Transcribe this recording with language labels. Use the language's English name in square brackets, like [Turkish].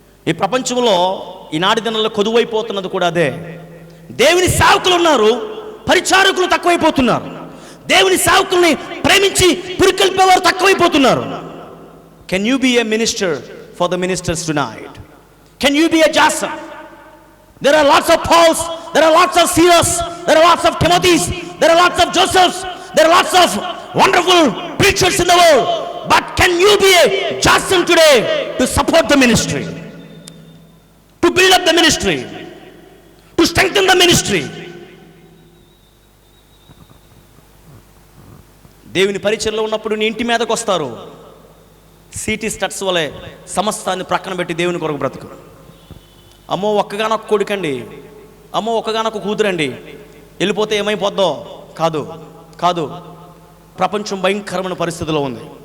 [Telugu] ఈ ప్రపంచంలో ఈనాటి దినాల్లో కొదువైపోతున్నది కూడా అదే. దేవుని సేవకులు ఉన్నారు, పరిచారకులు తక్కువైపోతున్నారు. దేవుని సేవకుల్ని ప్రేమించి పురికొల్పేవారు తక్కువైపోతున్నారు. [English] Can you be a minister for the ministers tonight? Can you be a Jason? There are lots of Pauls, there are lots of Silas, there are lots of Timothys, there are lots of Josephs, there are lots of wonderful preachers in the world. But can you be a Jason today to support the ministry, to build up the ministry, to strengthen the ministry? [Telugu] దేవుని పరిచర్యలో ఉన్నప్పుడు నీ ఇంటి మీదకి వస్తారు. City studs వలె సమస్తాన్ని ప్రక్కన పెట్టి దేవుని కొరకు బ్రతుకు. అమ్మో ఒక్కగానొక్క కొడుకండి, అమ్మో ఒక్కగానొక్క కూతురండి, వెళ్ళిపోతే ఏమైపోద్దో. కాదు కాదు, ప్రపంచం భయంకరమైన పరిస్థితిలో ఉంది.